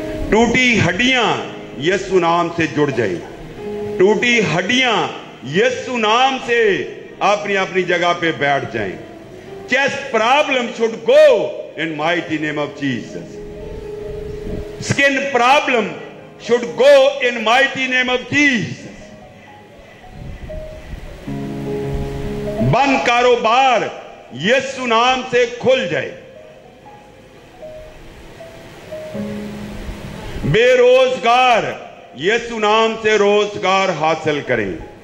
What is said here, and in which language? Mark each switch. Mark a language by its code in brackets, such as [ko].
[hi] टूटी हड्डियां यीशु नाम से जुड़ जाए, टूटी हड्डियां यीशु नाम से अपनी अपनी जगह पे बैठ जाएं। [en] Chest problem should go in mighty name of Jesus. Skin problem should go in mighty name of Jesus. [hi] बंद कारोबार यीशु नाम से खुल जाए। बेरोजगार यीशु नाम से रोजगार हासिल करें।